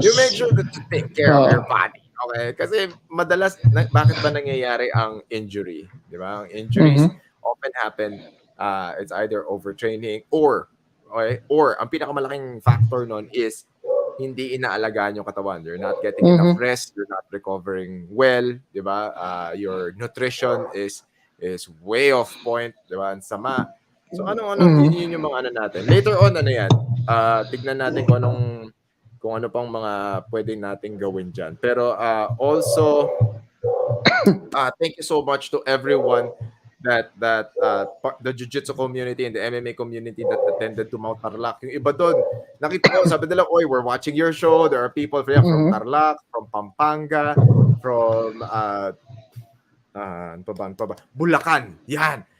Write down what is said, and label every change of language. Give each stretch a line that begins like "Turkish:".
English: You make sure that you take care of your body. Okay?
Filipino: Kasi madalas, bakit ba nangyayari ang injury? Di ba?
English: Ang injuries often happen, it's either overtraining or ang pinakamalaking factor nun is
Filipino: hindi inaalagaan yung katawan.
English: You're not getting enough rest. You're not recovering well. Di ba? Your nutrition is way off point.
Filipino: Di ba? Ang sama. So, yun yung mga ano natin. Later on, ano yan? Tignan natin kung ano pang mga pwedeng natin gawin dyan.
English: Pero also, thank you so much to everyone that the jiu-jitsu community and the MMA community that attended to Mount Tarlac.
Filipino: Yung iba doon, nakita ko, sabi nila,
English: we're watching your show. There are people from Tarlac, from Pampanga, from ano pa ba? Bulacan. Yan.